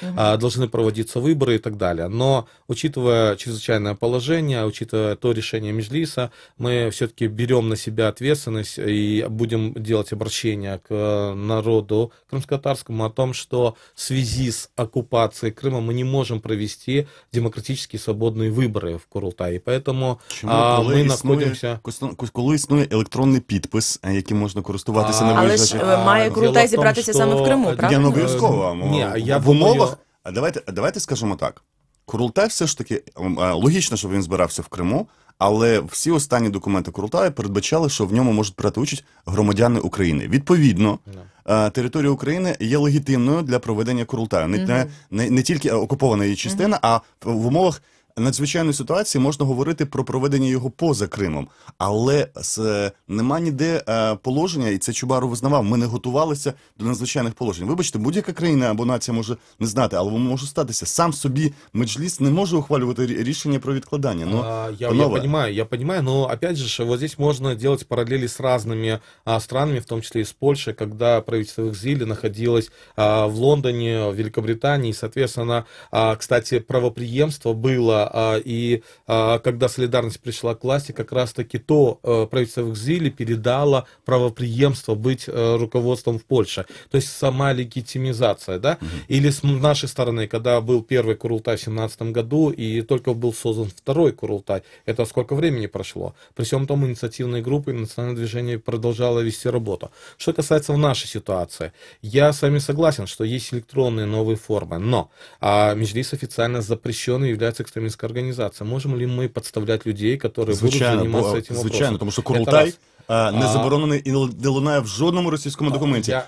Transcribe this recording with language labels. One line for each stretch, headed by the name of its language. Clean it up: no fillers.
Russian: Должны проводиться выборы и так далее. Но, учитывая чрезвычайное положение, учитывая то решение Меджлиса, мы все-таки берем на себя ответственность и будем делать обращение к народу крымско-татарскому о том, что в связи с оккупацией Крыма мы не можем провести демократические свободные выборы в Курултаї.
Ukrainian: Поэтому ми знаходимося... Коли існує електронний підпис, яким можна користуватися на виїжджачі... Але ж має Курултай зібратися саме в Криму, правда? Я не обов'язково. В умовах... Давайте скажемо так. Курултай все ж таки... Логічно, щоб він збирався в Криму, але всі останні документи Курултаю передбачали, що в ньому можуть брати участь громадяни України. Відповідно, територія України є легітимною для проведення Курултаю. Не тільки окупована її частина, а в умовах надзвичайної ситуації можна говорити про проведення його поза Кримом. Але нема ніде положення, і це Чубаров визнавав, ми не готувалися до надзвичайних положень. Вибачте, будь-яка країна або нація може не знати, але воно може статися. Сам собі Меджліс не може ухвалювати рішення про відкладання.
Russian: Я понимаю, но опять же, вот здесь можно делать параллели с разными странами, в том числе и с Польшей, когда правительство в экзиле находилось в Лондоне, в Великобритании, и, соответственно, кстати, правопреемство было, и когда солидарность пришла к власти, как раз-таки то правительство в экзиле передало правопреемство быть руководством в Польше. То есть сама легитимизация, да? Или с нашей стороны, когда был первый Курултай в 2017 году, и только был создан второй Курултай, это сколько времени прошло? При всем том, инициативные группы, национальное движение продолжало вести работу. Что касается в нашей ситуации, я с вами согласен, что есть электронные новые формы, но Меджлис официально запрещен и является экстремистской организацией. Можем ли мы подставлять людей, которые будут заниматься этим вопросом?
Ukrainian: Звичайно, тому що Курултай не заборонений і не лунає в жодному російському документі.